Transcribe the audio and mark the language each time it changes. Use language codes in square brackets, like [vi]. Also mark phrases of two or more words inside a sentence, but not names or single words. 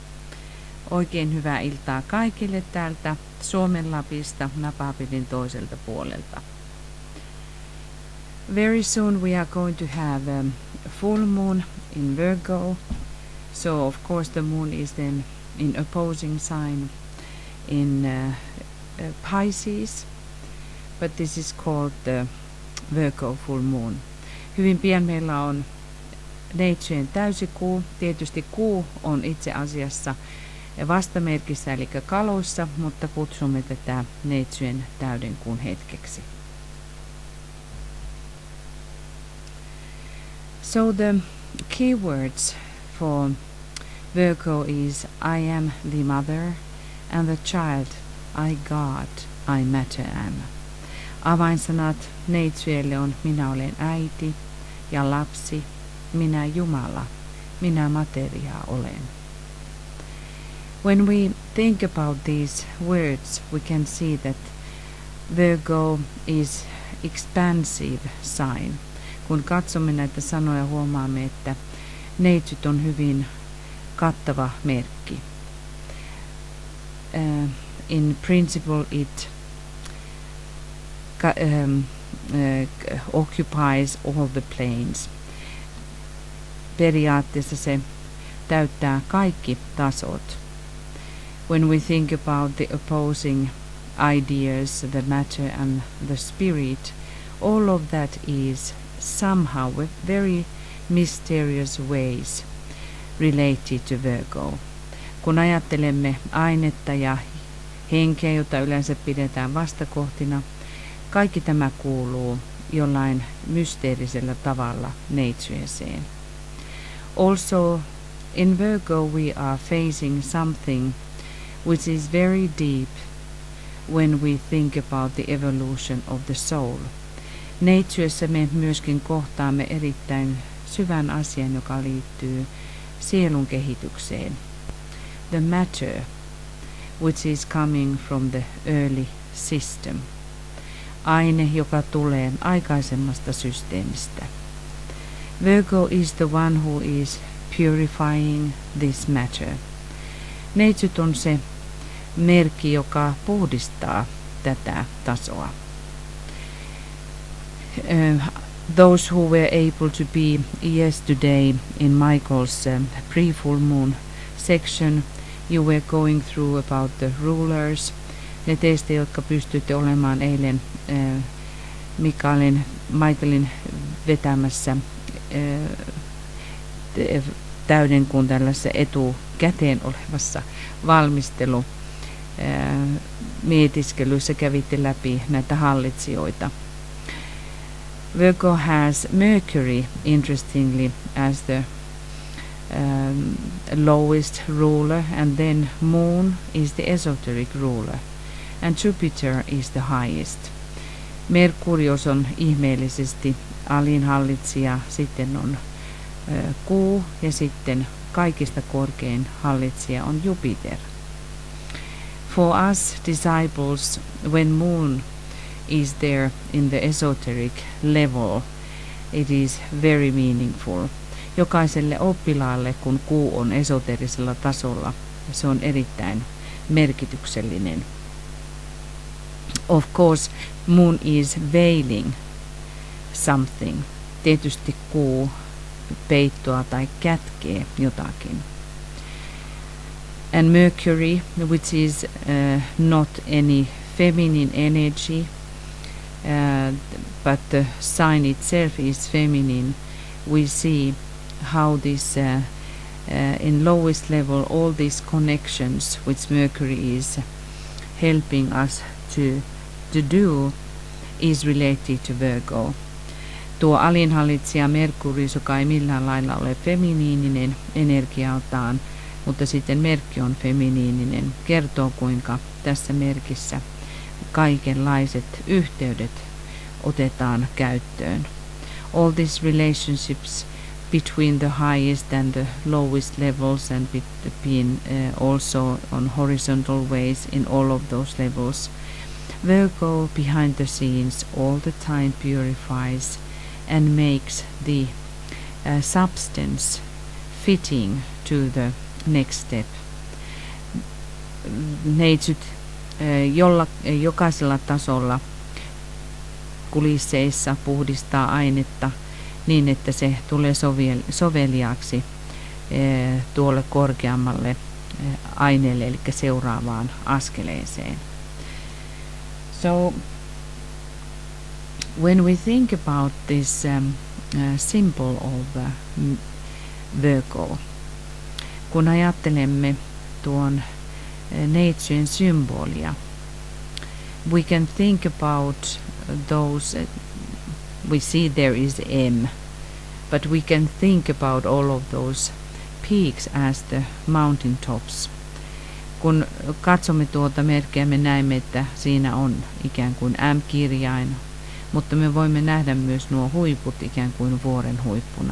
[fi] Oikein hyvää iltaa kaikille täältä Suomen Lapista Napapilin toiselta puolelta. [en] Very soon we are going to have a full moon in Virgo. So of course the moon is then in opposing sign in Pisces, but this is called the Virgo full moon. [fi] Hyvin pian meillä on neitsyön täysikuu. Tietysti kuu on itse asiassa vastamerkissä eli kaloissa, mutta kutsumme tätä neitsyön täydenkuun hetkeksi. [en] So the keywords for Virgo is I am the mother and the child, I God, I matter am. [fi] Avainsanat neitsyölle on minä olen äiti ja lapsi, minä Jumala, minä materiaa olen. [en] When we think about these words, we can see that Virgo is expansive sign. [fi] Kun katsomme näitä sanoja, huomaamme, että neitsyt on hyvin kattava merkki. [en] In principle it occupies all the planes. [fi] Periaatteessa se täyttää kaikki tasot. [en] When we think about the opposing ideas, the matter and the spirit, all of that is somehow with very mysterious ways related to Virgo. [fi] Kun ajattelemme ainetta ja henkeä, jota yleensä pidetään vastakohtina, kaikki tämä kuuluu jollain mysteerisellä tavalla neitsyeseen. [en] Also, in Virgo we are facing something which is very deep when we think about the evolution of the soul. [fi] Neitsyessä me myöskin kohtaamme erittäin syvän asian, joka liittyy sielun kehitykseen. [en] The matter, which is coming from the early system. [fi] Aine, joka tulee aikaisemmasta systeemistä. [en] Virgo is the one who is purifying this matter. [fi] Neitsyt on se merkki, joka puhdistaa tätä tasoa. [en] Those who were able to be yesterday in Michael's pre-full moon section, you were going through about the rulers. [fi] Ne teistä, jotka pystyitte olemaan eilen Michaelin vetämässä täydenkuun tällaisessa etukäteen olevassa valmistelu mietiskelyssä kävitte läpi näitä hallitsijoita. [en] Virgo has Mercury, interestingly, as the lowest ruler, and then Moon is the esoteric ruler, and Jupiter is the highest. [fi] Merkurius on ihmeellisesti alin hallitsija, sitten on Kuu ja sitten kaikista korkein hallitsija on Jupiter. [en] For us disciples, when Moon is there in the esoteric level, it is very meaningful. [fi] Jokaiselle oppilaalle, kun Kuu on esoterisella tasolla, se on erittäin merkityksellinen. [en] Of course, Moon is veiling something. [fi] Tietysti Kuu peittoa tai kätkee jotakin. [en] And Mercury, which is not any feminine energy, but the sign itself is feminine, we see how this in lowest level all these connections which Mercury is helping us to do is related to Virgo. [fi] Tuo alinhallitsija Merkurius, joka ei millään lailla ole feminiininen energialtaan, mutta sitten merkki on feminiininen, kertoo kuinka tässä merkissä kaikenlaiset yhteydet otetaan käyttöön. [en] All these relationships between the highest and the lowest levels and between also on horizontal ways in all of those levels. Virgo behind the scenes all the time purifies and makes the substance fitting to the next step. [fi] Neitsyt jokaisella tasolla kulisseissa puhdistaa ainetta niin, että se tulee soveliaaksi tuolle korkeammalle aineelle, eli seuraavaan askeleeseen. [en] So when we think about this symbol of Virgo, [fi] kun ajattelemme tuon neitsyen symbolia, [en] we can think about those, we see there is M, but we can think about all of those peaks as the mountain tops. [fi] Kun katsomme tuota merkkiä, me näemme, että siinä on ikään kuin M-kirjain, mutta me voimme nähdä myös nuo huiput ikään kuin vuoren huippuna.